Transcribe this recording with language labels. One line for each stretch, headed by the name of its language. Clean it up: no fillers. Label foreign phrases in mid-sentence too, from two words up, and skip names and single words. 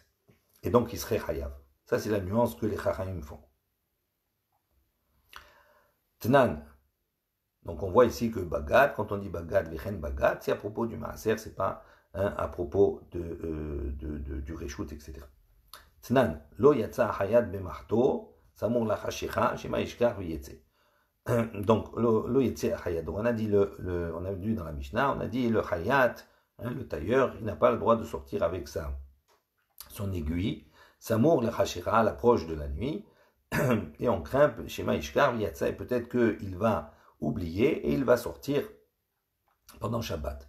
French: Et donc il serait chayav. Ça c'est la nuance que les chachamim font. Tnan. Donc on voit ici que bagat, quand on dit bagat,
Hebrew: וכן בגט,
French: c'est à propos du maaser, c'est pas à propos du reshut, etc.
Hebrew: תנן, לא יצא החייט במחטו, סמוך לחשיכה, שמא ישכח ויצא.
French: Donc,
Hebrew: לא יצא החייט.
French: On a dit on a vu dans la Mishnah, on a dit le hayat, le tailleur, il n'a pas le droit de sortir avec son son aiguille,
Hebrew: סמוך לחשיכה,
French: à l'approche de la nuit, et on craint,
Hebrew: שמא ישכח, יצא,
French: et peut-être qu'il va oublier et il va sortir pendant Shabbat.